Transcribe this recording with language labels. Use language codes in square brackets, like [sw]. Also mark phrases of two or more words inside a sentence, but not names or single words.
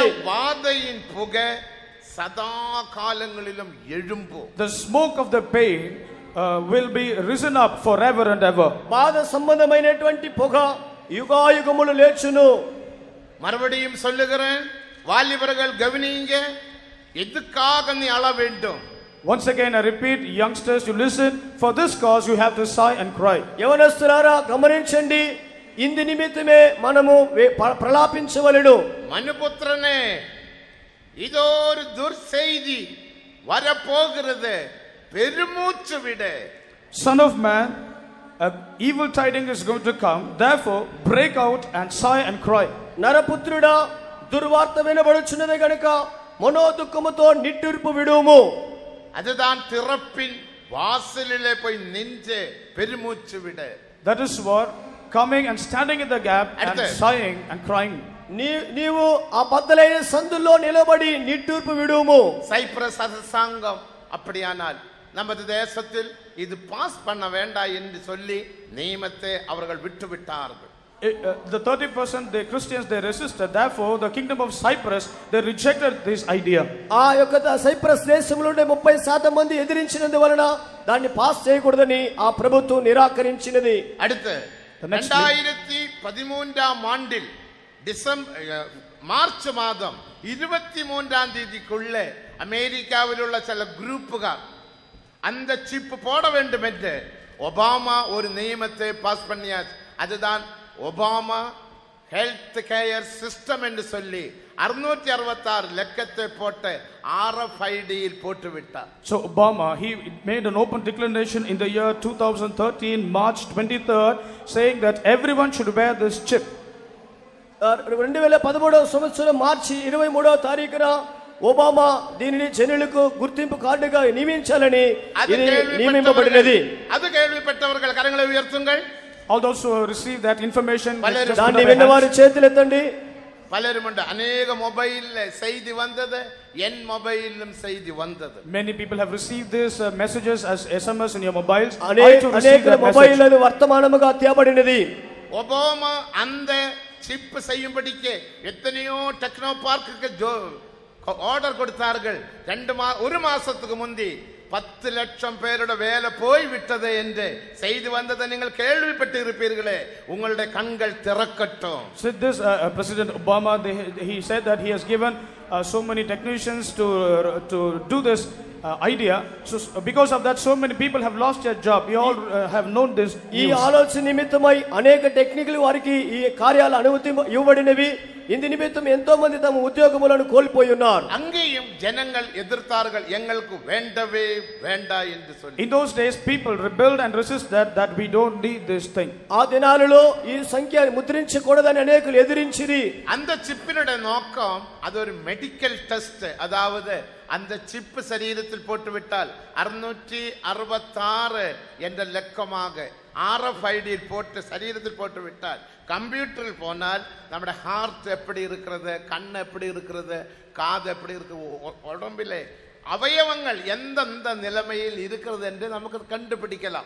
[ta] வாதையின் புகை சதா காலங்களிலும் எழும்பும். [en] The smoke of the pain will be risen up forever and ever. [te] బాధ సంబంధమైనటువంటి పొగ యుగాయుగములు లేచును. [ta] மறுபடியும் சொல்லுகிறேன், வாலிபர்கள் கவனிங்க, எதுக்காக நீ அழ வேண்டும்? [en] Once again I repeat, youngsters, you listen, for this cause you have to sigh and cry. [te] యవనస్తులారా గమనించండి, ఇందు నిమిత్తమే మనము ప్రలాపించవలెను. [ta] மனுபுத்திரனே, இதோ ஒரு துர்செய்தி வரப்போகிறது, பெருமூச்சு விடு. [en] Son of man, evil tidings is going to come, therefore break out and sigh and cry. [te] నరపుత్రుడా, దుర్వార్త వినబడుచున్నది గనుక మనోదుఃఖముతో నిట్టూర్పు విడుము. [ta] அதுதான் திறப்பின் வாசலிலே போய் நின்று பெருமூச்சு விடு. [en] That is what coming and standing in the gap and sighing and crying. [te] నీవు ఆ బద్దలైన సందుల్లో నిలబడి నిట్టూర్పు విడుము. [ta] சைப்ரஸ் அரசாங்கம் அப்படியானால் நமது தேசத்தில் இது பாஸ் பண்ண வேண்டாம் என்று சொல்லி நியமத்தை அவர்கள் விட்டுவிட்டார்கள். [en] The 30% the Christians they resisted, therefore the kingdom of Cyprus they rejected this idea. [te] ఆ యొక్క సైప్రస్ దేశంలో 30% మంది ఎదిరించినందువలన దాన్ని పాస్ చేయకూడదని ఆ ప్రభుత్వం నిరాకరించినది. [ta] அடுத்து 2013ஆம் ஆண்டில் மார்ச் மாதம் 23ஆம் தேதிக்குள்ள அமெரிக்காவில் உள்ள சில குரூப்புகள் அந்த சிப் போட வேண்டும் என்று ஒபாமா ஒரு நியமத்தை பாஸ் பண்ணியாச்சு. அதுதான் ஒபாமா [en] health care system [ta] என்று சொல்லி 666 லட்சத்தை போட்டு RFID-யில் போட்டு விட்டார். [en] So Obama, he made an open declaration in the year 2013 March 23rd saying that everyone should wear this chip. [te] 2013వ సంవత్సరం మార్చి 23వ తారీఖున ఒబామా దీనిని జనులకు గుర్తింపు కార్డుగా నియమించాలని నియమింపబడినది. [ta] அது கேள்விப்பட்டவர்கள் கரங்களை உயர்த்துங்கள். [en] All those who receive that information, [te] దాన్ని విన్నవారు చేతులెత్తండి. [ta] பலருமுண்டு அநேக மொபைல்ல செய்தி வந்தது, என் மொபைலிலும் செய்தி வந்தது. [en] Many people have received this messages as SMS in your mobiles. [te] అనేక మొబైల్లలో వర్తమానముగా తేబడినది. [ta] ஒபாமா அந்த சிப் செய்யும்படிக்கு எத்தனையோ டெக்னோ பார்க்குக்கு ஆர்டர் கொடுத்தார்கள். ஒரு மாசத்துக்கு முந்தி 10 லட்சம் பேரோட வேலை போய் விட்டது என்று செய்தி வந்ததை நீங்கள் கேள்விப்பட்டு இருப்பீர்களே, உங்களுடைய கண்கள் திறக்கட்டும். [en] So this President Obama, he said that he has given so many technicians to do this idea. So because of that so many people have lost their job. You all have known this news. [te] ఈ ఆలోచన నిమిత్తమై అనేక టెక్నికల్ వారికి ఈ కార్యాల అనుమతి ఇవ్వబడినవి. [ta] இந்த நிமித்தம் [te] ఎంతో మంది తమ ఉద్యోగములను కోల్పోయి ఉన్నారు. [ta] அங்கேயும் ஜனங்கள் எதிர்த்தார்கள், எங்களுக்கு வேண்டவே வேண்டா என்று சொல்லி. [en] In those days people rebelled and resisted that we don't need this thing. [te] ఆ దినాలలో ఈ సంఖ్య ముద్రించకూడదని అనేకులు ఎదిరించిరి. [ta] அந்த சிப்பினுடைய நோக்கம் அது ஒரு [en] medical test. [ta] அதாவது அந்த சிப் சரீரத்தில் போட்டுவிட்டால் 666 என்ற லக்கமாக RFID-யில் போட்டு சரீரத்தில் போட்டு விட்டால் கம்ப்யூட்டரில் போனால் நம்முடைய ஹார்ட் எப்படி இருக்கிறது, கண் எப்படி இருக்கிறது, காது எப்படி இருக்கு, உடம்பிலே அவயவங்கள் எந்தெந்த நிலைமையில் இருக்கிறது என்று நமக்கு கண்டுபிடிக்கலாம்.